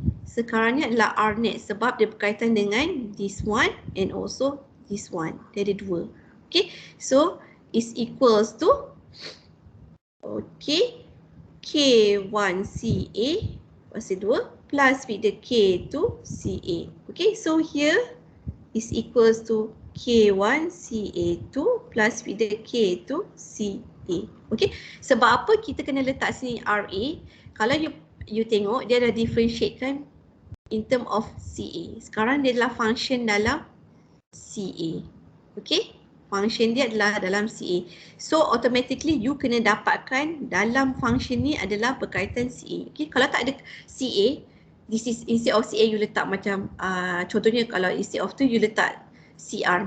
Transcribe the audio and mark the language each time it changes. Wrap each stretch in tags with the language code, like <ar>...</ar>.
<ms>Sekarang ni adalah R net sebab dia berkaitan dengan</ms> <en>this one and also this one.</en> <ms>Dia ada dua.</ms> <en>Okay, so is equals to okay, K1CA kuasa 2 plus with the K2CA. Okay, so here is equals to K1CA2 plus with the K2CA.</en> <ms>Okay, sebab apa kita kena letak sini RA? Kalau you tengok dia dah differentiate kan</ms> <en>in term of CA.</en> <ms>Sekarang dia adalah function dalam CA. Okay, function dia adalah dalam CA. So automatically you kena dapatkan dalam function ni adalah berkaitan CA. Okay, kalau tak ada CA,</ms> <en>this is instead of CA</en> <ms>you letak macam contohnya kalau instead of tu you letak CR.</ms>